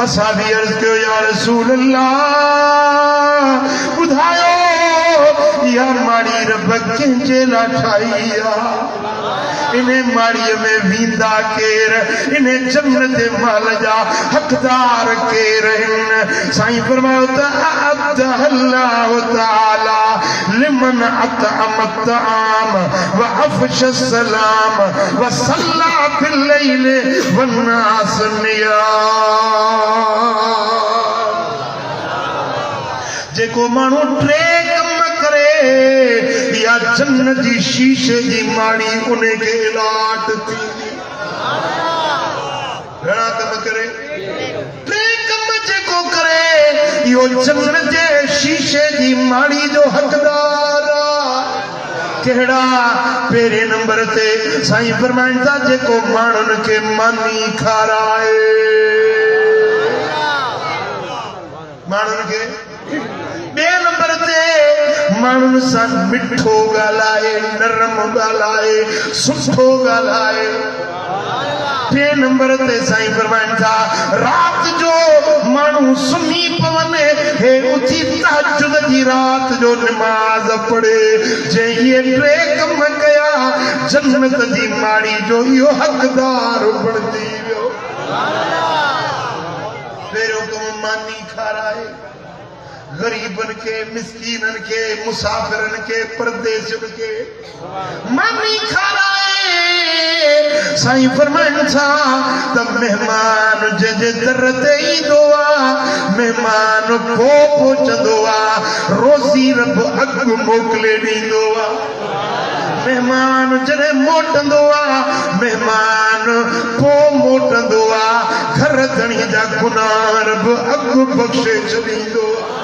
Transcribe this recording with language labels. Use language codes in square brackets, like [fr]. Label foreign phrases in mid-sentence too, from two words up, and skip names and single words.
[sd] असां बि अर्ज़ कयो, [ar] يا رسول الله, [sd] ॿुधायो इहा माड़ी रब कंहिंजे लाइ ठाही आहे? इन माड़ीअ में वींदा केर? इन जन्नत महल जा हक़दार केर आहिनि? साईं फरमायो त [ar] أعدها الله تعالى لمن أطعم الطعام وأفشى السلام وصلى بالليل والناس نيام. [sd] जेको माण्हू टे कम करे, या जन्नत जी शीशे जी माड़ी उन्हें के लाट थी। घणा कम करे? यो जन्नत जे शीशे दी माड़ी जो हकदार केड़ा पेरे नंबर ते साईं फरमाइंदा जेको माण्हुनि खे मानी खाराए माण्हुनि खे बे नंबर ते माण्हुनि सां मिठो ॻाल्हाए नरम ॻाल्हाए सुठो ॻाल्हाए टे नंबर ते साईं फरमाइनि था रात जो माण्हू सुम्ही पवने हे उथी तहज्जुद जी रात जो नमाज पढ़े जे ये टे कम कया जन्नत जी माड़ी जो इहो हक़दार बणजी वियो पहिरियों कम मानी खाराए गरीबन के मिस्कीनन के मुसाफिरन के परदेशन के मानी खाराए साईं फरमाइनि था त मेहमान जे दर ते ईंदो आहे मेहमान पो पहुचंदो आहे रोज़ी रब अॻु मोकिले ॾींदो आहे मेहमान जॾहिं मोटंदो आहे मेहमान पो मोटंदो आहे घर धणी जा गुनाह रब अॻु बख़्शे छॾींदो आहे